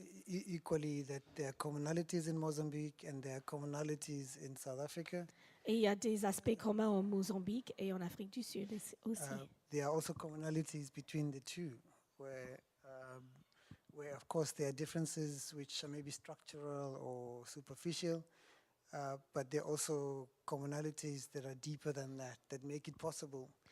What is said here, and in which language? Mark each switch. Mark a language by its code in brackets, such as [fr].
[en] Equally, that there are commonalities in Mozambique and there are commonalities in South Africa. [fr] Et il y a des aspects communs au Mozambique et en Afrique du Sud aussi. [en] There are also commonalities between the two, where of course there are differences which are maybe structural or superficial, but there are also commonalities that are deeper than that make it possible.